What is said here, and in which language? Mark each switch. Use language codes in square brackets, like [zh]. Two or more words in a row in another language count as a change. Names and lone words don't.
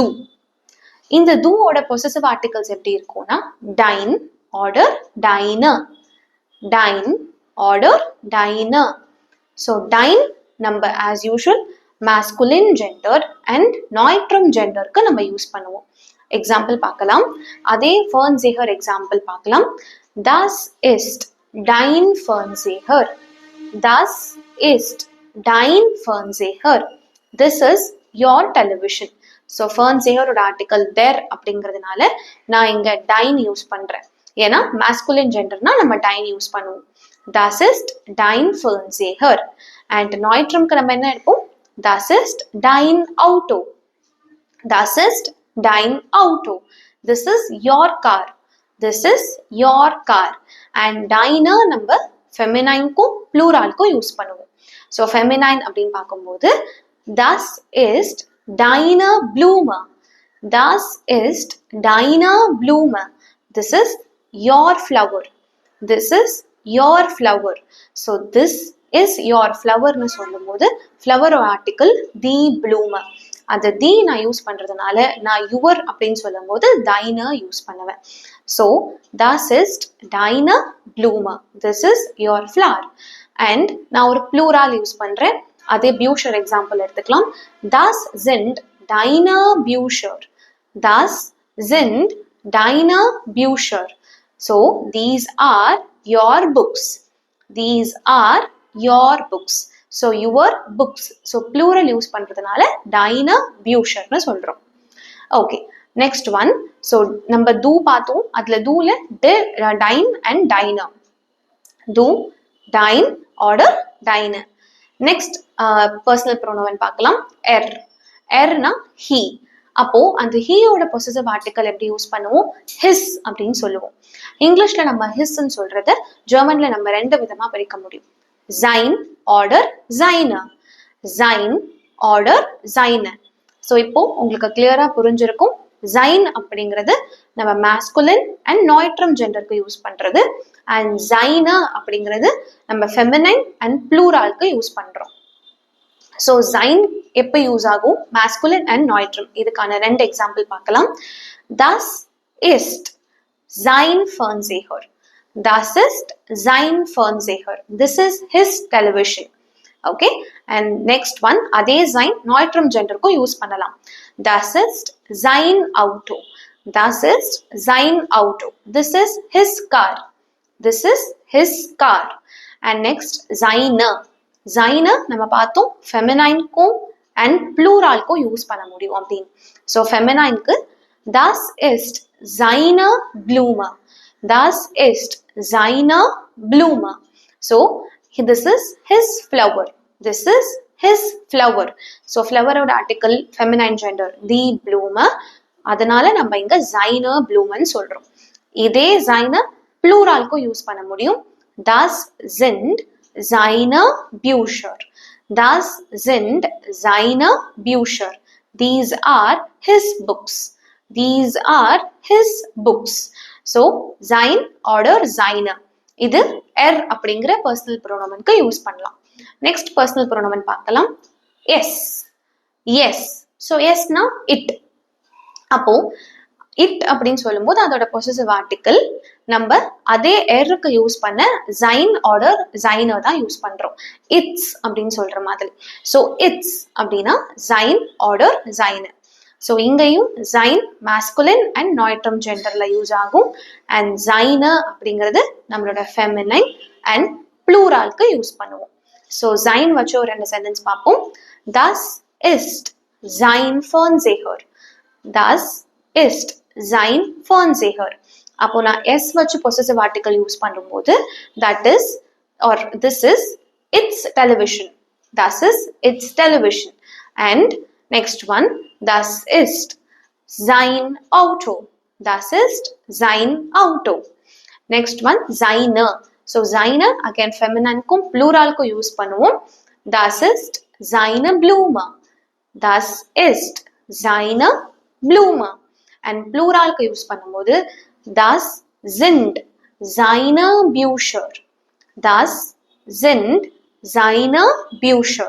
[ta] இந்த தூவோட [en] possessive articles [ta] எப்படி இருக்கும்னா [de] dein, oder, deiner. dein, oder, deiner. [ta] ஸோ டைன் நம்ம [en] as usual masculine gender and Neutrum [ta] ஜெண்டருக்கு நம்ம யூஸ் பண்ணுவோம். எக்ஸாம்பிள் பார்க்கலாம். அதே ஃபர்ன் ஜேஹர் எக்ஸாம்பிள் பார்க்கலாம். [de] das ist dein Fernseher. Das ist dein Fernseher. [en] This is your television. [ta] So Fernseher ஓட ஆர்டிக்கல் there அப்படிங்கிறதுனால நான் இங்க டைன் யூஸ் பண்றேன். ஏன்னா [en] masculine genderனா [ta] நம்ம டைன் யூஸ் பண்ணுவோம். [de] Das ist dein Fernseher. [ta] அண்ட் நாய்ட்ரம்க்கு நம்ம என்ன எடுப்போம்? [de] Das ist dein Auto. Das ist dein Auto. [en] This is your car. This is your car. [ta] And deine நம்ம ஃபெமினைன்க்கும் ப்ளூரால்க்கும் யூஸ் பண்ணுவோம். ஸோ ஃபெமினைன் அப்படின்னு பார்க்கும்போது [de] das ist deine Blume. Das ist deine Blume. [en] This is your flower. This is your flower. So this is your flower [ta] னு சொல்லும்போது [en] flower ஆர்டிக்கல் [de] die Blume. [ta] அந்த தி நான் யூஸ் பண்றதுனால நான் யுவர் அப்படின்னு சொல்லும்போது deine யூஸ் பண்ணுவேன். [de] ஸோ das ist deine Blume. [en] This is your flower. [ta] அண்ட் நான் ஒரு ப்ளூரால் யூஸ் பண்றேன். அதே பியூஷர் எக்ஸாம்பிள் எடுத்துக்கலாம். [de] Das sind deine Bücher. Das sind deine Bücher. [en] So these are your books. These are your books. So your books. [ta] So plural யூஸ் பண்றதுனால [de] deine Bücher [ta] னு சொல்றோம். [en] okay, next one. [ta] ஸோ நம்ம தூ பார்த்தோம். அதுல தூல டைன் அண்ட் டைனர். [de] du, dein, oder, deiner. [en] next personal pronoun [ta] பார்க்கலாம். எர். எர்னா ஹீ. அப்போ அந்த ஹீயோட பொசசிவ் ஆர்டிக்கல் எப்படி யூஸ் பண்ணுவோம்? ஹிஸ் அப்படின்னு சொல்லுவோம். இங்கிலீஷ்ல நம்ம ஹிஸ்ன்னு சொல்றத ஜெர்மன்ல நம்ம ரெண்டு விதமா பிரிக்க முடியும். [de] sein, order, seine. sein, order, seine. [ta] ஸோ இப்போ உங்களுக்கு கிளியரா புரிஞ்சிருக்கும். sein அப்படிங்கிறது நம்ம மாஸ்குலின் அண்ட் நாய்ட்ரம் ஜெண்டருக்கு யூஸ் பண்றது. அண்ட் seine அப்படிங்கிறது நம்ம [en] feminine and pluralக்கு [ta] யூஸ் பண்றோம். ஸோ sein எப்போ யூஸ் ஆகும்? [en] masculine and Neutrum. [ta] இதுக்கான ரெண்டு எக்ஸாம்பிள் பார்க்கலாம். [de] Das ist sein Fernseher. Das ist sein Fernseher. [en] This is his television. Okay, and next one, [ta] அதே sein நாய்ட்ரம் ஜெண்டருக்கும் யூஸ் பண்ணலாம். [de] Das ist sein Auto. Das ist sein Auto. [en] This is his car. This is his car. And next, [ta] seine. seine நம்ம பார்த்தோம் ஃபெமினைன்க்கும் அண்ட் ப்ளூரால்க்கும் யூஸ் பண்ண முடியும் அப்படின்னு. ஸோ ஃபெமினைனுக்கு [de] das ist seine Blume. Das ist seine Blume. [en] So this is his flower. This is his flower. So flower ஓட ஆர்டிக்கல் feminine gender the Blume. [ta] அதனால நம்ம இங்க [de] seine Blume [ta] ன்னு சொல்றோம். இதே seine ப்ளூரால்க்கும் யூஸ் பண்ண முடியும். [de] Das sind seine Bücher. Das sind seine Bücher. [en] These are his books. These are his books. [de] So sein, order, seine. [ta] இது எர் அப்படிங்கிற பர்சனல் ப்ரோனோமனுக்கு யூஸ் பண்ணலாம். [en] next personal Pronomen [ta] பார்க்கலாம். எஸ். எஸ். ஸோ எஸ்னா இட். அப்போ இட் அப்படின்னு சொல்லும்போது அதோட பொசசிவ் ஆர்டிக்கல் நம்ம அதே எருக்கு யூஸ் பண்ண [de] sein, order, seine [ta] தான் யூஸ் பண்றோம். இட்ஸ் அப்படின்னு சொல்ற மாதிரி. ஸோ இட்ஸ் அப்படின்னா [de] sein, order, seine. [ta] ஸோ இங்கேயும் sein masculine அண்ட் நாய்ட்ரம் ஜெண்டர்ல யூஸ் ஆகும். அண்ட் seine அப்படிங்கிறது நம்மளோட [en] feminine and pluralக்கு [ta] யூஸ் பண்ணுவோம். ஸோ sein வச்சு ஒரு ரெண்டு சென்டென்ஸ் பார்ப்போம். [de] Das ist sein Fernseher. Das ist sein Fernseher. [ta] அப்போ நான் எஸ் வச்சு பொசசிவ் ஆர்டிக்கல் யூஸ் பண்ணும்போது [en] that is or this is its television. Das is its television. And next one, [de] das ist sein Auto. Das ist sein Auto. [en] Next one, [de] seine. [ta] So seine again feminineக்கும் ப்ளூரால்க்கும் யூஸ் பண்ணுவோம். [de] Das ist seine Blume. Das ist seine Blume. [ta] And ப்ளூரால்க்கு யூஸ் பண்ணும்போது [de] das sind seine Bücher. Das sind seine Bücher.